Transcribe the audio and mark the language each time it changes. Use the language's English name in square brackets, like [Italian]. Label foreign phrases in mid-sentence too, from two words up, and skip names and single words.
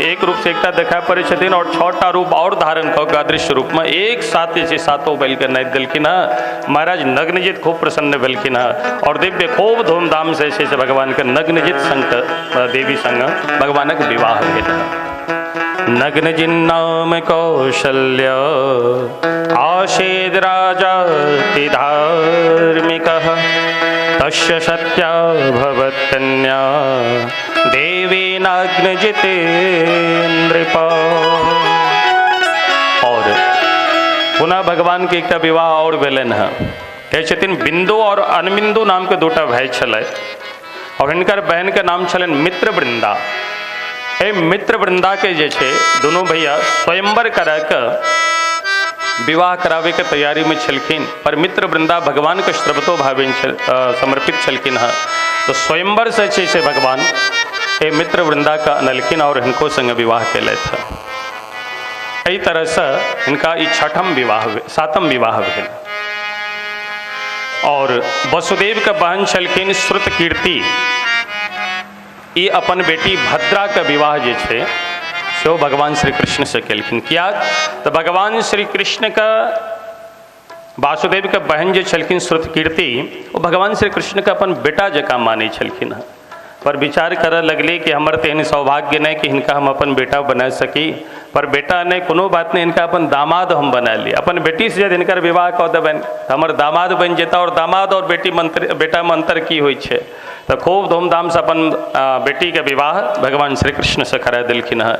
[Maithili] एक रूप से एकटा देखा पड़े छथिन और 6टा रूप और धारण कऽ के अदृश्य रूप में एक साथ जे छै 7 बैल के नापि देलखिन है। महाराज नग्नजीत खूब प्रसन्न भेलखिन है और दिव्य खूब धूमधाम से छै से भगवान के नग्नजीत संग देवी संग भगवानक विवाह भेल है। [Sanskrit] नग्नजिन नाम कौशल्य आसीद राजा धार्मिकः तस्य सत्या भवत्कन्या देवी नग्नजिते नृपा। [Maithili] और पुनः भगवान के एक विवाह और भेलन है। कहे छथिन बिंदु और अनबिंदु नाम के 2टा भाई छलै और हिनकर बहन के नाम छलन मित्र वृंदा। ए मित्र वृंदा के जे छै दोनों भैया स्वयंवर करा के विवाह करावे के तैयारी में छलखिन, पर मित्र वृंदा भगवान के सर्वतो भावेन समर्पित छलखिन है। तो स्वयंवर से छै से भगवान ए मित्र वृंदा का अनलखिन और हिनको संग विवाह केलथि है। एहि तरह से इनका ई 7म विवाह भेल। और वसुदेव के बहन छलखिन श्रुत कीर्ति, ये अपन बेटी भद्रा का विवाह जे छै सो भगवान श्री कृष्ण से केलखिन। किया तो भगवान श्री कृष्ण का वासुदेव के बहन जे छलखिन श्रुत कीर्ति वो भगवान श्री कृष्ण का अपन बेटा जका माने छलखिन। पर विचार कर लगले कि हमर तेहन सौभाग्य नहीं कि इनका हम अपन बेटा बना सकी, पर बेटा नहीं कोनो बात नहीं, इनका अपन दामाद हम बना ली। अपन बेटी से जब इनकर विवाह कऽ देबनि हमर दामाद बन जेता। और दामाद और बेटा में अंतर की होइ छै तो खूब धूमधाम से अपन बेटी के विवाह भगवान श्री कृष्ण से करा दिलखिन है।